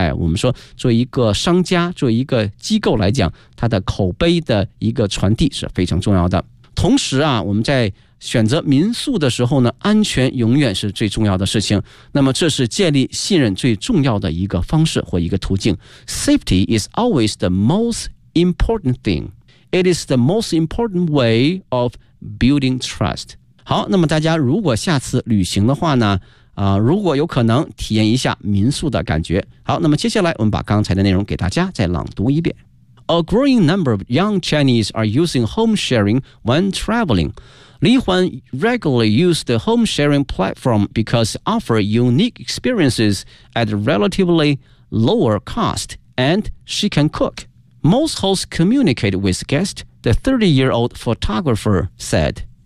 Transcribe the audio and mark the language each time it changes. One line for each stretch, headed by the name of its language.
Chinese: 哎，我们说作为一个商家，作为一个机构来讲，它的口碑的一个传递是非常重要的。同时啊，我们在选择民宿的时候呢，安全永远是最重要的事情，那么这是建立信任最重要的一个方式或一个途径。
English: Safety is always the most important thing. It is the most important way of building trust.
Chinese: 好，那么大家如果下次旅行的话呢，如果有可能体验一下民宿的感觉。好，那么接下来我们把刚才的内容给大家再朗读一遍。
English: A growing number of young Chinese are using home sharing when traveling. Li Huan regularly used the home sharing platform because it offered unique experiences at a relatively lower cost, and she can cook. Most hosts communicate with guests, the 30-year-old photographer said.